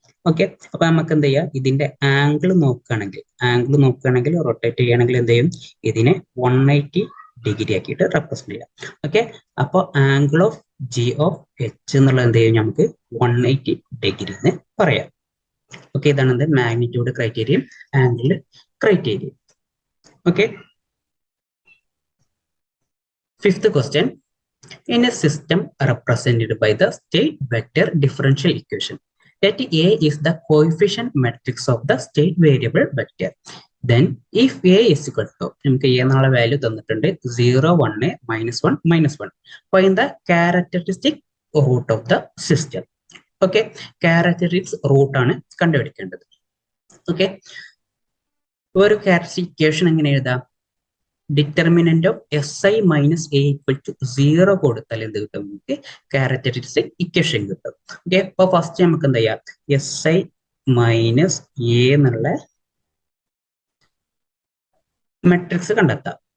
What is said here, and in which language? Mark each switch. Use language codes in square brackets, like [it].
[ml] Okay, അപ്പൊ നമുക്ക് എന്ത് ചെയ്യാം, ഇതിന്റെ ആംഗിൾ നോക്കുകയാണെങ്കിൽ റൊട്ടേറ്റ് ചെയ്യുകയാണെങ്കിൽ എന്ത് ചെയ്യും, ഇതിനെ 180 ഡിഗ്രി ആക്കിയിട്ട് റെപ്രസെന്റ് ചെയ്യാം. ഓക്കെ, അപ്പൊ angle of G of H എന്നുള്ളത് എന്ത് ചെയ്യും, നമുക്ക് 180 ഡിഗ്രി എന്ന് പറയാം. ഓക്കെ, ഇതാണ് എന്ത് magnitude ക്രൈറ്റീരിയയും angle ക്രൈറ്റീരിയയും. Okay, fifth question. [en] In a system represented by the state vector differential equation, let A is the coefficient matrix of the state variable vector. Then if A is equal to, [ml] നമുക്ക് A എന്നുള്ള value തന്നിട്ടുണ്ട് [en] 0, 1, -1, -1. Find the characteristic root of the system. [ml] Okay, characteristics root ആണ് കണ്ടുപിടിക്കേണ്ടത്. Okay, ഒരു characteristic equation എങ്ങനെ എഴുതാം, determinant of S I minus A equal to 0 കൊടുത്താൽ എന്ത് കിട്ടും, നമുക്ക് ക്യാരക്ടറിസ്റ്റിക് ഇക്വേഷൻ കിട്ടും. ഓക്കെ, അപ്പൊ ഫസ്റ്റ് നമുക്ക് എന്താ ചെയ്യാം, എസ് ഐ മൈനസ് എ എന്നുള്ള മെട്രിക്സ് കണ്ടെത്താം.